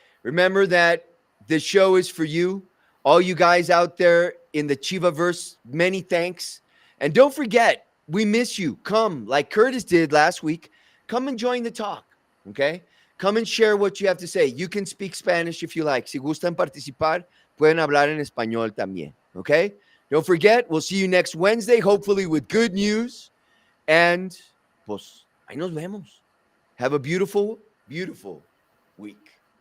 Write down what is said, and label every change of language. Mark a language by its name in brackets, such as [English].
[English] Remember that this show is for you, all you guys out there in the Chivaverse. Many thanks. And don't forget, we miss you. Come, like Curtis did last week, come and join the talk, okay? Come and share what you have to say. You can speak Spanish if you like. [Spanish] Si gustan participar, pueden hablar en español también, okay? [English] Don't forget, we'll see you next Wednesday, hopefully with good news. And, [Spanish] pues, ahí nos vemos. [English] Have a beautiful, beautiful week.